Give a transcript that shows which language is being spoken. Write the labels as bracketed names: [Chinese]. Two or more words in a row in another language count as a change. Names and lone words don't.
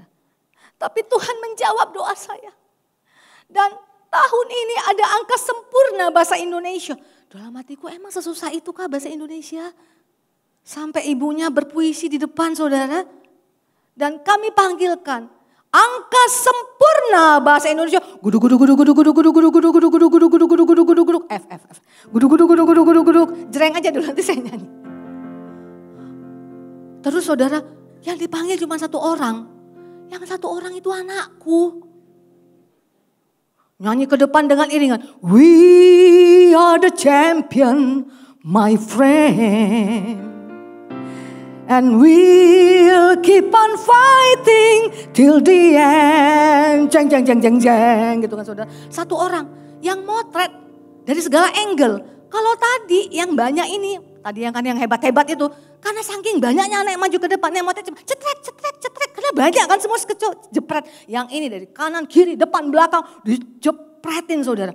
[Indonesian] Tapi Tuhan menjawab doa saya. Dan tahun ini ada angka sempurna bahasa Indonesia. Dalam hatiku emang sesusah itu kah bahasa Indonesia? Sampai ibunya berpuisi di depan saudara. Dan kami panggilkan. Angka sempurna bahasa Indonesia. Gudu gudu gudu gudu gudu gudu gudu gudu gudu gudu gudu gudu gudu gudu gudu gudu F. Gudu gudu gudu gudu gudu gudu. Jereng aja dulu nanti saya nyanyi. Terus saudara, yang dipanggil cuma satu orang. Yang satu orang itu anakku. Nyanyi ke depan dengan iringan. [English] We are the champion, my friend. And we'll keep on fighting till the end. [Indonesian] Jeng jeng jeng jeng jeng gitu kan saudara. Satu orang yang motret dari segala angle. Kalau tadi yang banyak ini, tadi yang kan yang hebat-hebat itu. Karena saking banyaknya anak yang maju ke depan, yang motret cetrek cetrek cetrek. Karena banyak kan semua jepret. Yang ini dari kanan, kiri, depan, belakang dijepretin saudara.